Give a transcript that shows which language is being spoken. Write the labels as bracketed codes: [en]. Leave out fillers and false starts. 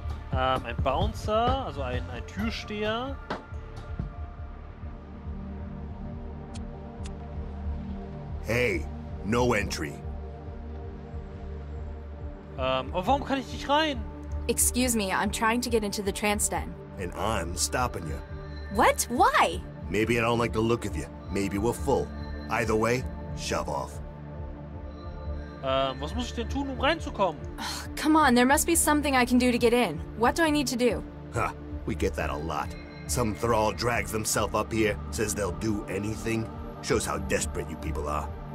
[de] Ein Bouncer, also ein Türsteher. [en] Hey, no entry. [de] Aber warum kann ich nicht rein? [en] Excuse me, I'm trying to get into the Transden. And I'm stopping you. What? Why? Maybe I don't like the look of you. Maybe we're full. Either way, shove off. [de] Was muss ich denn tun, reinzukommen? [en] Come on, there must be something I can do to get in. What do I need to do? Huh, we get that a lot. Some thrall drags themselves up here, says they'll do anything. Shows how desperate you people are.